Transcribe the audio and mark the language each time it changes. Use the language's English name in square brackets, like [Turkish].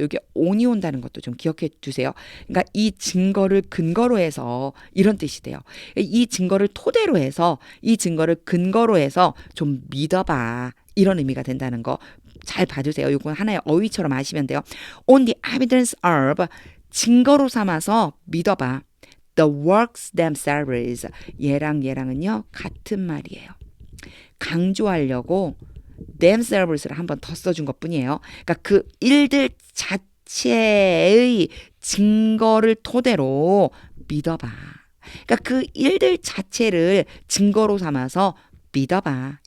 [Korean] 여기 on이 온다는 것도 좀 기억해 주세요. 그러니까 이 증거를 근거로 해서 이런 뜻이 돼요. 이 증거를 토대로 해서 이 증거를 근거로 해서 좀 믿어봐. 이런 의미가 된다는 거 잘 봐주세요. 이건 하나의 어휘처럼 아시면 돼요. [English] On the evidence of [Korean] 증거로 삼아서 믿어봐. [English] The works themselves. [Korean] 얘랑은요 같은 말이에요. 강조하려고 themselves를 한 번 더 써준 것뿐이에요. 그러니까 그 일들 자체의 증거를 토대로 믿어봐. 그러니까 그 일들 자체를 증거로 삼아서 믿어봐.